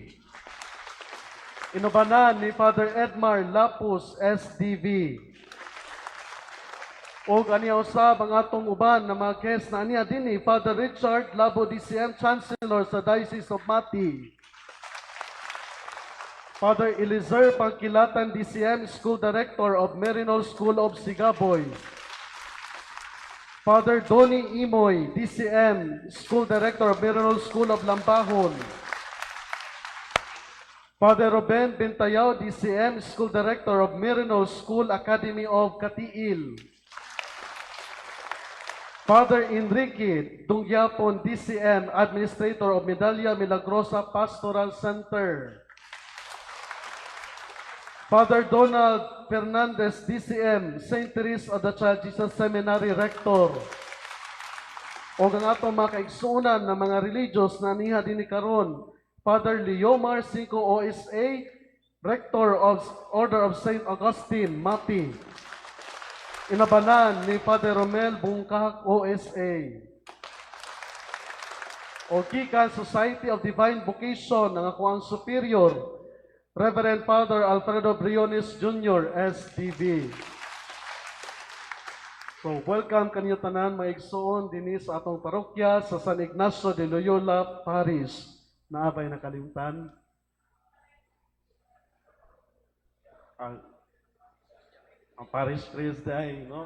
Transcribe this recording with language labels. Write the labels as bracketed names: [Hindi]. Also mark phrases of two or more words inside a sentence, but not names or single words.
[Cebuano] Inubanan ni Father Edmar Lapus, SDV. O aniya usab ang atong uban na mga guest na aniya din Father Richard Labo, DCM, Chancellor sa Diocese of Mati. [English] Father Elizer Pangkilatan, DCM, School Director of Merinol School of Sigaboy. Father Donnie Imoy, DCM, School Director of Merinol School of Lambahon. Father Ruben Bentayaw, DCM, School Director of Merinol School Academy of Katiil. Father Enrique Dungyapon, DCM, Administrator of Medalla Milagrosa Pastoral Center. Father Donald Fernandez, DCM, St. Therese of the Child Jesus Seminary Rector. [Cebuano] O ang atong mga kaigsunan na mga religious na niha din karon, Father Leomar Cinco OSA, [English] Rector of Order of St. [Cebuano] Augustine, Mati. Inabanan ni Father Romel Bungkak OSA. O gikan Society of Divine Vocation ng ako ang superior, Reverend Father Alfredo Briones Jr., SDV. So welcome kanyo tanan mga igsoon dinhi sa atong parokya sa San Ignacio de Loyola Parish. Naabay nakalimutan. Ang [English] parish priest [Cebuano] day, no?